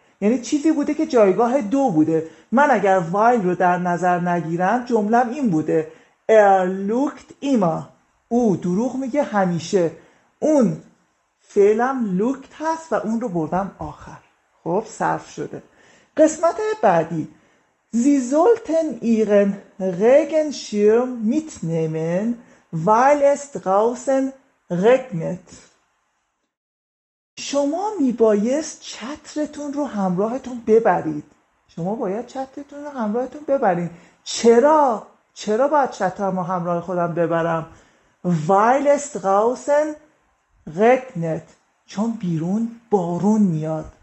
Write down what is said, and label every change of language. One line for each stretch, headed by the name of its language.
Persian: یعنی چیزی بوده که جایگاه دو بوده. من اگر رو در نظر نگیرم جملم این بوده
German: lügt immer،
Persian: او دروغ میگه همیشه. اون فعلم lügt هست و اون رو بردم آخر. خب صرف شده. قسمت بعدی
German: Sie sollten ihren Regenschirm mitnehmen, weil es draußen regnet.
Persian: شما میبایست چترتون رو همراهتون ببرید. شما باید چترتون رو همراهتون ببرید. چرا باید چترم رو همراه خودم ببرم؟
German: Weil es draußen regnet،
Persian: چون بیرون بارون میاد.